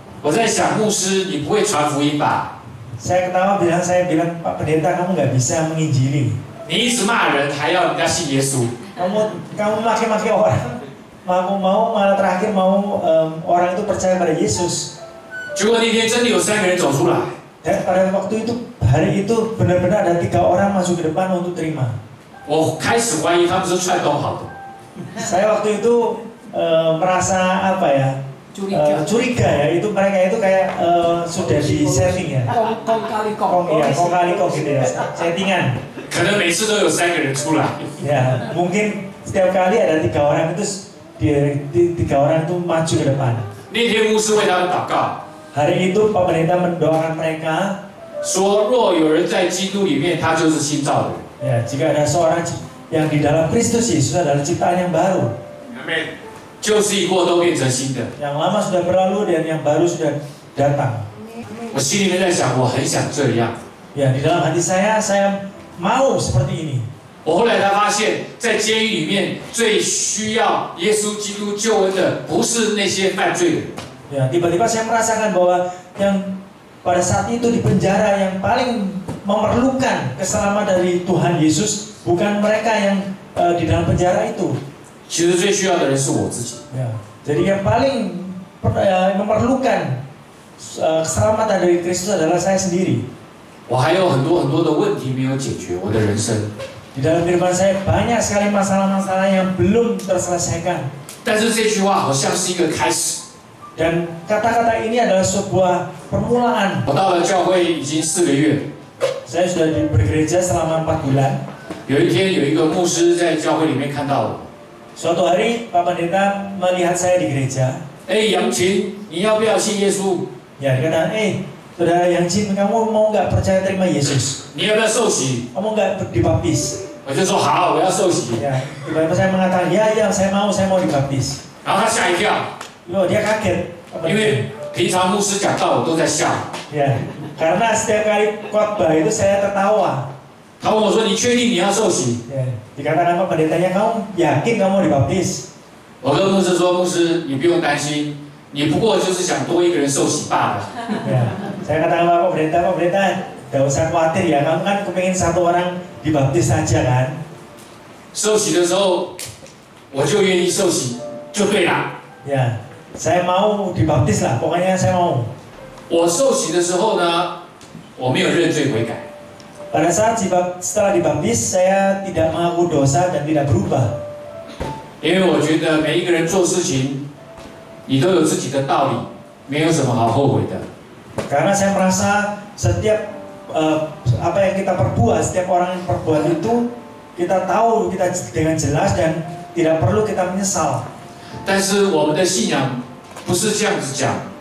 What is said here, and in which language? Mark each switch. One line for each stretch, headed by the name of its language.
Chinese: 我在想，牧师，你不会传福音吧？
Indonesian: Saya bilang Pak Pendeta, kamu nggak bisa menginjili.
Chinese: 你一直骂人，还要人家信耶稣。
Indonesian: Kamu maki-maki orang. Malah terakhir mau orang itu percaya pada Yesus.
Chinese: 结果那天真的有3个人走出来。
Indonesian: Dan pada waktu itu hari itu benar-benar ada 3 orang masuk ke depan untuk terima.
Chinese: 我开始怀疑他们是串通好的。
Indonesian: Saya waktu itu merasa curiga ya, itu mereka itu kayak sudah di setting ya. Kong kali kong gitu ya, settingan.
Chinese: 可能每次都有3个人出来。
Indonesian: Ya, mungkin setiap kali ada 3 orang itu 3 orang itu maju ke depan.
Chinese: 那天牧师为他们祷告，
Indonesian: Hari itu Pak Pendeta mendoakan mereka.
Chinese: 说若有人在基督里面，他就是新造的人。
Indonesian: Ya, jika ada seorang yang di dalam Kristus Yesus adalah ciptaan yang baru.
Chinese: 旧事已过，都变成新的。
Indonesian: Yang lama sudah berlalu dan yang baru sudah datang.
Chinese: 我心里面在想，我很想这样。
Indonesian: Ya, di dalam hati saya mau seperti ini.
Chinese: 我后来才发现，在监狱里面最需要耶稣基督救恩的，不是那些犯罪的人。
Indonesian: Ya, tiba-tiba saya merasakan bahwa yang pada saat itu di penjara yang paling memerlukan keselamatan dari Tuhan Yesus bukan mereka yang di dalam penjara itu.
Chinese: 其实最需要的人是我自己。
Indonesian: Ya, jadi yang paling memerlukan keselamatan dari Kristus adalah saya sendiri.
Chinese: 我还有很多的问题没有解决，我的人生。
Indonesian: Di dalam kehidupan saya banyak sekali masalah-masalah yang belum terselesaikan.
Chinese: 但是这句话好像是一个开始。
Indonesian: Dan kata-kata ini adalah sebuah permulaan.
Chinese: 我到了教会已经4个月，
Indonesian: Saya sudah bergereja selama 4 bulan.
Chinese: 有一天有一个牧师在教会里面看到我，
Indonesian: Suatu hari Pak Pendeta melihat saya di gereja.
Chinese: 杨琴，你要不要信耶稣？
Indonesian: Ya, dia kata, saudara Yang Jin, kamu mau nggak percaya terima Yesus?
Chinese: 你要不要受洗？
Indonesian: Kamu nggak dibaptis?
Chinese: 我就说好，我要受洗。
Indonesian: Ya, tiba-tiba saya mengatakan, ya, saya mau dibaptis.
Chinese: 然后他吓一跳，
Indonesian: Dia kaget.
Chinese: 因为平常牧师讲道我都在笑。
Indonesian: Ya, karena setiap kali khotbah itu saya tertawa.
Chinese: 他问我说：“你确定你要受洗
Indonesian: Ya, dikatakan Pak Pendetanya, kamu yakin kamu mau dibaptis?
Chinese: 我跟牧师说：“牧师，你不用担心，你不过就是想多一个人受洗罢了。
Indonesian: Ya, saya katakan Pak Pendeta, gak usah khawatir ya, kamu kan kepingin 1 orang dibaptis saja kan?
Chinese: 受洗的时候，我就愿意受洗，就对了。
Indonesian: Ya, saya mau dibaptis lah, pokoknya saya mau.
Chinese: 我受洗的时候呢，我没有认罪悔改，
Indonesian: Pada saat setelah dibaptis, saya tidak mengaku dosa dan tidak berubah.
Chinese: 因为我觉得每一个人做事情，你都有自己的道理，没有什么好后悔的。
Indonesian: Karena saya merasa setiap apa yang kita perbuat, setiap orang yang perbuat itu kita tahu kita dengan jelas dan tidak perlu kita menyesal.
Chinese: 但是我们的信仰不是这样子讲，